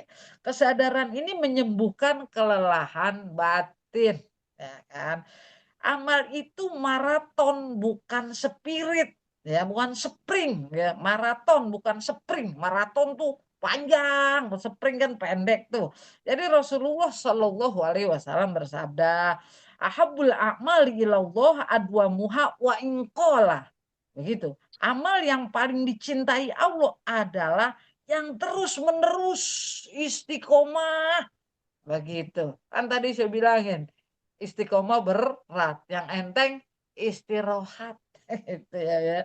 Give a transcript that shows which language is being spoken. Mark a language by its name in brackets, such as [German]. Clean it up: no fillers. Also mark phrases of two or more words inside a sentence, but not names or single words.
[Indonesian] Kesadaran ini menyembuhkan kelelahan batin, ya kan? Amal itu maraton bukan spirit, ya, bukan sprint, ya. Maraton bukan sprint. Maraton tuh panjang, sprint kan pendek tuh. Jadi Rasulullah [Arabic] صلى الله عليه وسلم [Indonesian] bersabda, [Arabic] أحب الأعمال إلى الله أدومها وإن قل. [Indonesian] Begitu. Amal yang paling dicintai Allah adalah yang terus-menerus istiqomah. Begitu. Kan tadi saya bilangin, istiqomah berat, yang enteng istirahat. Itu ya.